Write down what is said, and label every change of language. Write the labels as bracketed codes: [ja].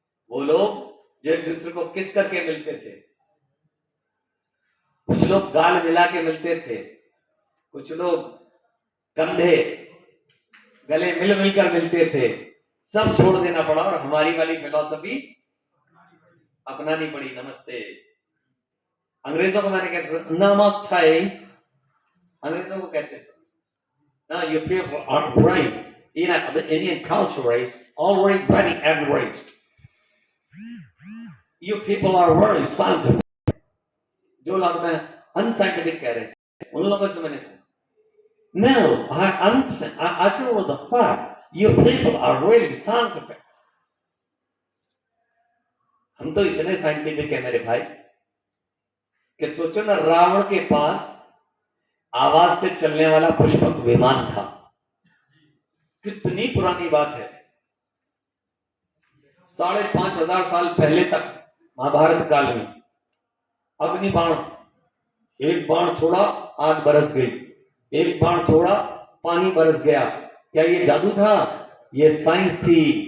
[hi] वो लोग जो एक दूसरे को किस करके मिलते थे, कुछ लोग गाल मिला के मिलते थे, कुछ लोग कंधे गले मिल मिलकर मिलते थे, सब छोड़ देना पड़ा और हमारी वाली फिलॉसफी अपनानी पड़ी। नमस्ते, अंग्रेजों को मैंने कहते नमस्ते, अंग्रेजों को कहते थे ना, [en] you people are right. The Indian culture is already very enriched. You people are very scientific. [hi] जो लोग मैं unscientific कह रहे थे उन लोगों से मैंने सुना, [en] no, I agree with the fact you people are really scientific. [hi] हम तो इतने साइंटिफिक है मेरे भाई कि सोचो ना, रावण के पास आवाज से चलने वाला पुष्पक विमान था। कितनी पुरानी बात है, 5,500 साल पहले तक महाभारत काल में अग्नि बाण, एक बाण छोड़ा आग बरस गई, एक बाण छोड़ा पानी बरस गया। क्या ये जादू था? ये साइंस थी।